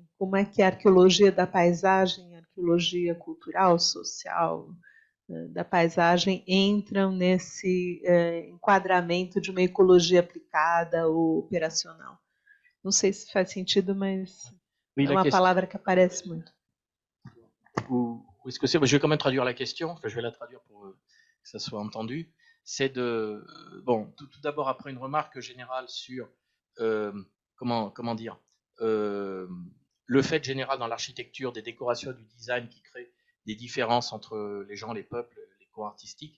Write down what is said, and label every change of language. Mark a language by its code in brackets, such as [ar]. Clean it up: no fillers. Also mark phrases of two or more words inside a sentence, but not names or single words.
[pt] Como é que a arqueologia da paisagem, a arqueologia cultural, social, da paisagem entram nesse enquadramento de uma ecologia aplicada ou operacional? Não sei se faz sentido, mas [fr] Oui, [pt] é [fr] la [pt] uma [fr] question. [pt] palavra que aparece muito. [fr] Ou est-ce que c'est, je vais quand même traduire la question, enfin, je vais la traduire pour que ça soit entendu. C'est de, bon, tout d'abord après une remarque générale sur, comment dire, le fait général dans l'architecture des décorations et du design qui crée des différences entre les gens, les peuples, les courants artistiques.